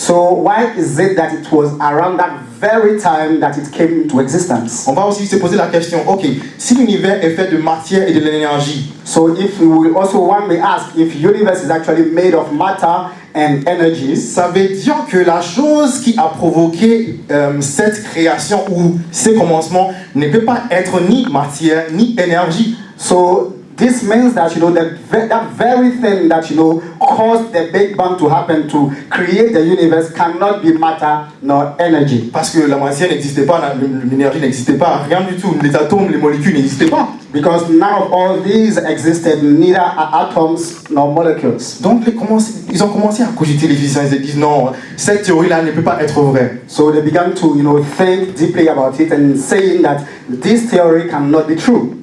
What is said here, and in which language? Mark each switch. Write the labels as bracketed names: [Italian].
[English] So why is it that it was around that very time that it came into existence? [French] On va aussi se poser la question, ok, si l'univers est fait de matière et de l'énergie, [English] So if we will also one may ask if universe is actually made of matter and energies, [French] ça veut dire que la chose qui a provoqué cette création ou ces commencements ne peut pas être ni matière ni énergie. [English] so this means that that very thing that caused the Big Bang to happen to create the universe cannot be matter nor energy. [French] Parce que la matière n'existait pas, l'énergie n'existait pas, rien du tout. Les atomes, les molécules n'existaient pas. [English] Because none of all these existed, neither atoms nor molecules. [French] Donc ils ont commencé à cogiter, les physiciens. Ils se disent non, cette théorie-là ne peut pas être vraie. [English] So they began to think deeply about it and saying that this theory cannot be true.